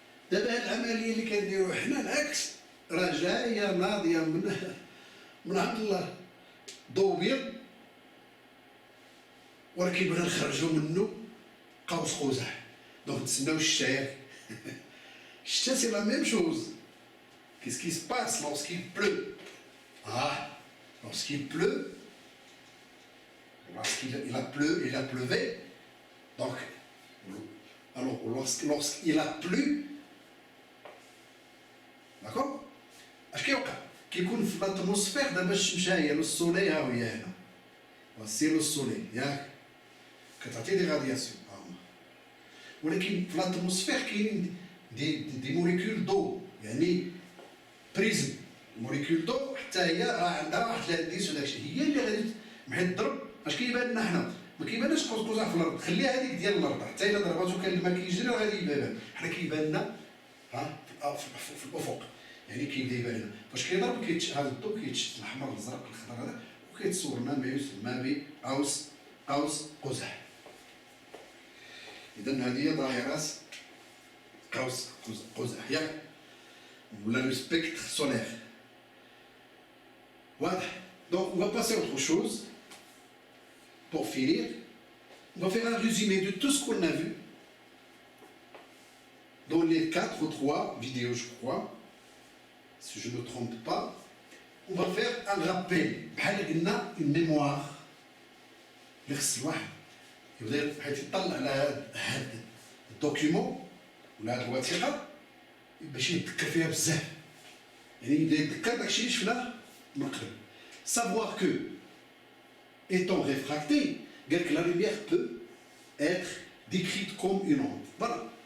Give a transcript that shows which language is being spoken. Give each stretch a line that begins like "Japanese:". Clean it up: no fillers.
Arabic: دابا هاد العمليه اللي كنديرو حنا العكس، راه جايه ناضيه من عند الله، ضو ابيض، ولكن بغينا نخرجوا منه قوس قزح. دونك نتسناو الشتا ياك. الشتا
French: سي لا ميم شوز. Qu'est-ce qui se passe lorsqu'il pleut? Ah, lorsqu'il pleut, lorsqu'il a pleu, il a pleuvé. Donc, alors lorsqu'il a plu, d'accord?
Arabic: اش كيوقع؟ كيكون في الاتموسفير دابا الشمس ها هي
French: لو سولي،
Arabic: ها هي هنا،
French: سي لو سولي
Arabic: ياك، كتعطي
French: دي غادياسيون،
Arabic: ولكن في الاتموسفير كاينين
French: دي موليكول دو،
Arabic: يعني بريزم، الموليكول دو حتى هي راه عندها واحد الانديس وداكشي، هي اللي غادي بحال الضرب. اش كيبان لنا حنا؟ ما كيبانش قوس قزح في الارض، خليها هذيك ديال الارض، حتى الا ضرباتو كان الماء كيجري راه غادي يبان. حنا كيبان لنا في الافق، يعني كيبدا يبان لنا فاش كيضرب هذا الضوء كيتشت الاحمر الازرق الخضر هذا، وكيتصور لنا ما يسمى بقوس قزح. اذا هذه هي ظاهره قوس قزح ياك، ولا
French: لو سبيكتر سولير.
Arabic: واضح؟
French: Donc on va passer à autre chose. Pour finir, on va faire un résumé de tout ce qu'on a vu dans les 4 ou 3 vidéos, je crois, si je ne me trompe pas. On va faire un rappel, une mémoire.
Arabic: خص الواحد يبدا بحال يطلع على هذا الدوكيومون ولا هذه الوثيقه باش يتذكر فيها بزاف، يعني يبدا يتذكر داكشي اللي شفناه من قبل.
French: Savoir que, étant réfracté, la lumière peut être décrite comme une onde. Voilà.